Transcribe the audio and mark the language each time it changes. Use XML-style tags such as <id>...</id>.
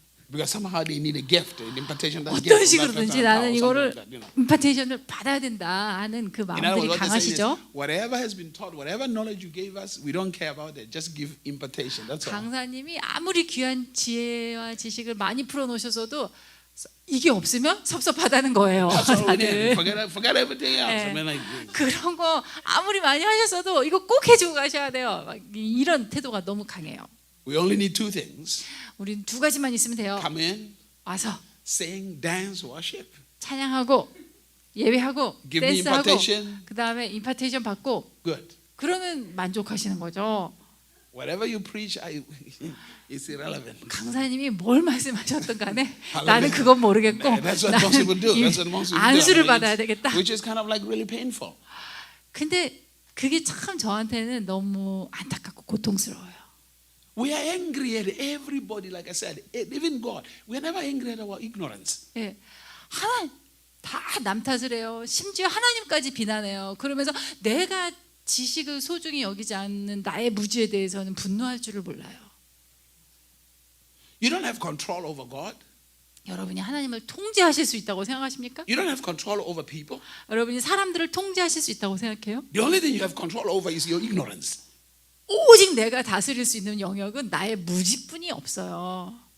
<en>Because somehow they need a gift, an impartation. That</en> <ko>어떤 식으로든지 나는 이거를 임파테이션을 받아야 된다 하는 그</ko> <en>In other</en> <ko>마음들이</ko> <en>words, what they're saying is,</en> <ko>강하시죠.</ko> <en>whatever has been taught, whatever knowledge you gave us, we don't care about it. Just give impartation. That's all.</en> <ko>강사님이 아무리 귀한 지혜와 지식을 많이 풀어놓으셔서도 이게 없으면 섭섭하다는 거예요.</ko> <en>That's all we need.</en> <ko>다들.</ko> <en>Forget everything else.</en> <ko>네.</ko> <en>I mean, like,</en> <ko>그런 거 아무리 많이 하셨어도 이거 꼭 해주고 가셔야 돼요. 막 이런 태도가 너무 강해요.</ko> <en>we only need 2 things:</en> <ko>우린 2가지만 있으면 돼요.</ko> <en>come in,</en> <ko>와서</ko> <en>sing, dance, worship.</en> <ko>찬양하고 예배하고</ko> <en>Give me</en> <ko>댄스하고</ko> <en>impartation.</en> <ko>그 다음에 임파테이션 받고</ko> <en>Good.</en> <ko>그러면 만족하시는 거죠.</ko> <en>Whatever you preach, it's irrelevant.</en> <ko>강사님이 뭘 말씀하셨던 간에</ko> <en>Hallelujah.</en> <ko>나는 그건 모르겠고</ko> <en>That's what most people do.</en> <ko>이</ko> <en>That's what most people do.</en> <ko>안수를</ko> <en>I mean,</en> <ko>받아야 되겠다.</ko> <en>which is kind of like really painful.</en> <ko>근데 그게 참 저한테는 너무 안타깝고 고통스러워요.</ko> <en>We are angry at everybody, like I said, even God. We are never angry at our ignorance.</en> <ko>예, 하나님 다 남 탓을 해요. 심지어 하나님까지 비난해요. 그러면서 내가 지식을 소중히 여기지 않는 나의 무지에 대해서는 분노할 줄을 몰라요.</ko> <en>You don't have control over God.</en> <ko>여러분이 하나님을 통제하실 수 있다고 생각하십니까?</ko> <en>You don't have control over people.</en> <ko>여러분이 사람들을 통제하실 수 있다고 생각해요?</ko> <en>The only thing you have control over is your ignorance.</en> <ko>오직 내가 다스릴 수 있는 영역은 나의 무지뿐이 없어요.</ko>